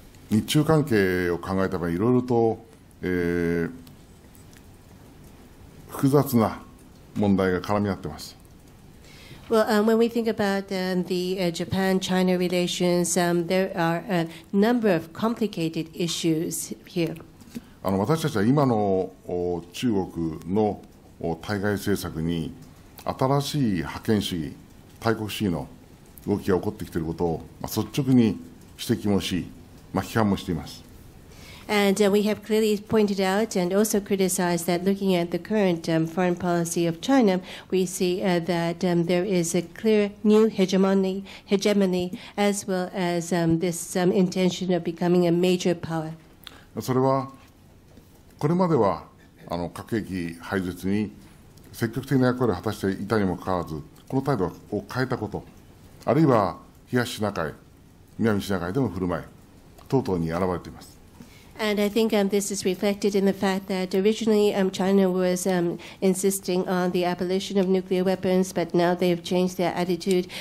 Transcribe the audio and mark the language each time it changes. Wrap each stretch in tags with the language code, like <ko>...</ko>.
<ja>日中関係を考えた場合、いろいろと、複雑な問題が絡み合っています。</ja> <en>Well, when we think about the Japan-China relations, there are a number of complicated issues here.</en> <ja>私たちは今の中国の対外政策に新しい覇権主義、大国主義の動きが起こってきていることを率直に指摘もし、批判もしています。</ja> <en>And we have clearly pointed out and also criticized that looking at the current foreign policy of China, we see that there is a clear new hegemony as well as this intention of becoming a major power.</en> <ja>それはこれまでは核兵器廃絶に積極的な役割を果たしていたにもかかわらず、この態度を変えたこと、あるいは東シナ海、南シナ海での振る舞い等々に現れています。</ja> <en>And I think this is reflected in the fact that originally China was insisting on the abolition of nuclear weapons, but now they've changed their attitude.</en>